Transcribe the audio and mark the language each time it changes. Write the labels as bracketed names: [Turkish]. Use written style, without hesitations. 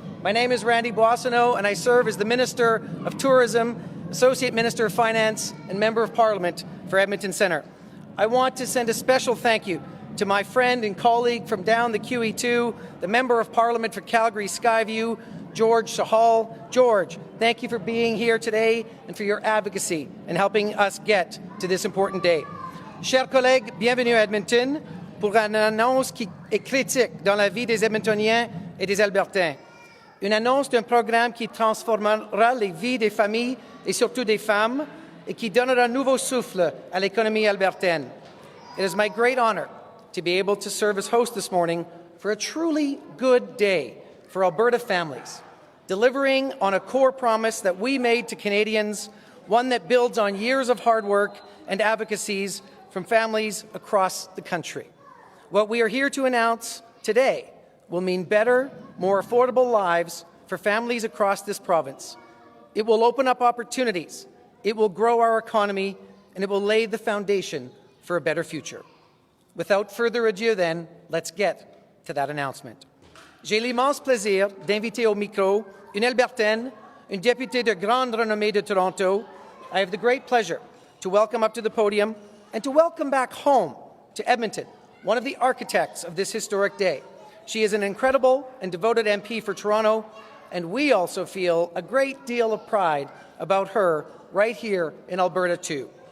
[English] My name is Randy Boissonneau and I serve as the Minister of Tourism, Associate Minister of Finance and Member of Parliament for Edmonton Centre. I want to send a special thank you to my friend and colleague from down the QE2, the Member of Parliament for Calgary Skyview, George Sahal. George, thank you for being here today and for your advocacy and helping us get to this important day. [French] Chers collègues, bienvenue à Edmonton pour une annonce qui est critique dans la vie des Edmontoniens et des Albertains. Une annonce d'un programme qui transformera les vies des familles et surtout des femmes et qui donnera un nouveau souffle à l'économie albertaine. [English] It is my great honor to be able to serve as host this morning for a truly good day for Alberta families, delivering on a core promise that we made to Canadians, one that builds on years of hard work and advocacies from families across the country. What we are here to announce today will mean better, more affordable lives for families across this province. It will open up opportunities. It will grow our economy, and it will lay the foundation for a better future. Without further ado, then, let's get to that announcement. [French] J'ai l'immense plaisir d'inviter au micro une Albertaine, une députée de grande renommée de Toronto. [English] I have the great pleasure to welcome up to the podium and to welcome back home to Edmonton, one of the architects of this historic day. She is an incredible and devoted MP for Toronto, and we also feel a great deal of pride about her right here in Alberta too.